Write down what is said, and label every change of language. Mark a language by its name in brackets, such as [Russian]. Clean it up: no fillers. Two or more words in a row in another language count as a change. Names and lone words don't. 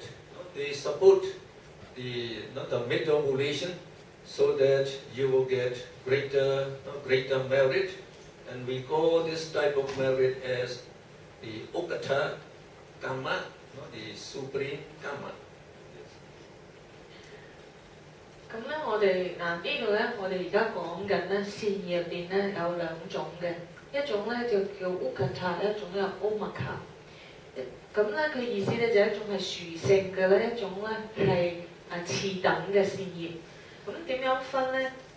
[English] They support the middle volition, so that you will get greater merit, and we call this type of merit as the Ukata Karma, the supreme karma. [Cantonese] 咁咧，我哋呢度咧，我哋而家講緊咧善業入邊咧有2種嘅，一種咧就叫 Ukata， 一種叫 Omaka。咁咧佢意思咧就一種係殊勝嘅咧，一種咧係次等嘅善業。咁點樣分咧？